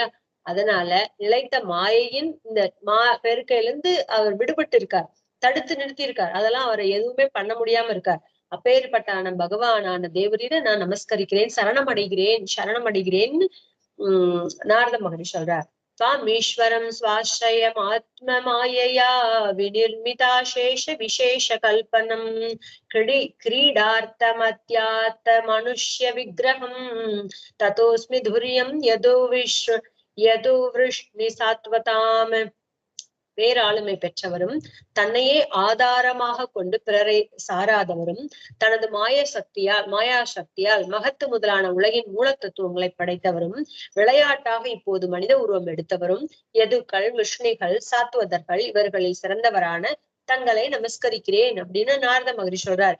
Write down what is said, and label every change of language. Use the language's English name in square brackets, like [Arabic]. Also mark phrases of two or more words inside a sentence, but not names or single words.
[Tamil] அதனால நிலைத்த மாயையின் இந்த பெருக்கையிலிருந்து அவர் விடுபட்டு இருக்கார், தடுத்து நிறுத்தி இருக்கார். அதெல்லாம் அவரை எதுவுமே பண்ண முடியாம இருக்கார். அப்பேற்பட்டான பகவானான தேவரீரை நான் நமஸ்கரிக்கிறேன், சரணமடைகிறேன்னு நாரத மகரிஷி சொல்றார். [Sanskrit] स्वामीश्वरं स्वाश्रयम् आत्ममायया विनिर्मिताशेष विशेष कल्पनम् क्रीडार्थमत्यात्मनुष्य विग्रहम् ततोऽस्मि धुर्यं यदु वृष्णि सात्वताम्. [Tamil] பேராளுமை பெற்றவரும், தன்னையே ஆதாரமாக கொண்டு பிறரை சாராதவரும், தனது மாயா சக்தியால் மகத்து முதலான உலகின் மூல தத்துவங்களை படைத்தவரும், விளையாட்டாக இப்போது மனித உருவம் எடுத்தவரும், யதுக்கள், விஷ்ணிகள், சாத்வதர்கள் இவர்களில் சிறந்தவரான தங்களை நமஸ்கரிக்கிறேன் அப்படின்னு நாரத மகரிஷி சொல்றார்.